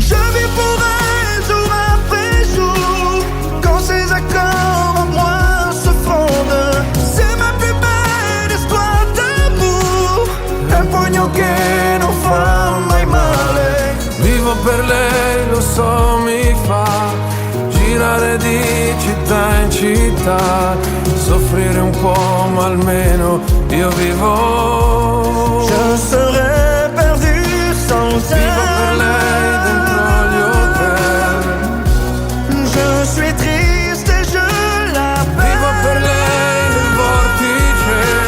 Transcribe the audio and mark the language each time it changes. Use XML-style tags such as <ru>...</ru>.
<fr>Je vis pour elle jour après jour. Quand ces accords en moi se fondent, c'est ma plus belle histoire d'amour.</fr> <it>Un pugno che non fa mai male. Vivo per lei, lo so, mi fa girare di città in città, soffrire un po' ma almeno io vivo.</it> <fr>Je serais perdu sans elle.</fr> <it>Vivo per lei dentro gli hotel.</it> <fr>Je suis triste et je l'appelle.</fr> <it>Vivo per lei nel vortice.</it>